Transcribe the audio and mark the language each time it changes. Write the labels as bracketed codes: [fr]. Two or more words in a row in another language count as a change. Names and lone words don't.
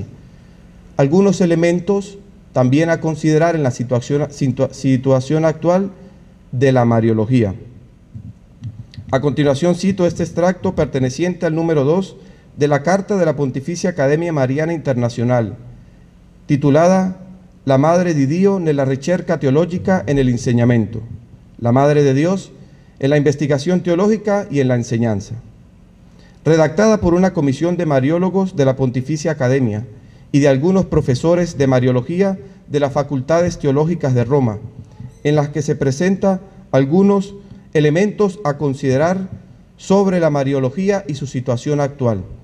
[es] Algunos elementos también a considerar en la situación actual de la Mariología. A continuación cito este extracto perteneciente al número 2 de la Carta de la Pontificia Academia Mariana Internacional, titulada La Madre di Dio nella ricerca teologica en el insegnamento, la Madre de Dios en la investigación teológica y en la enseñanza, redactada por una comisión de mariólogos de la Pontificia Academia y de algunos profesores de Mariología de las Facultades Teológicas de Roma, en las que se presenta algunos elementos a considerar sobre la Mariología y su situación actual.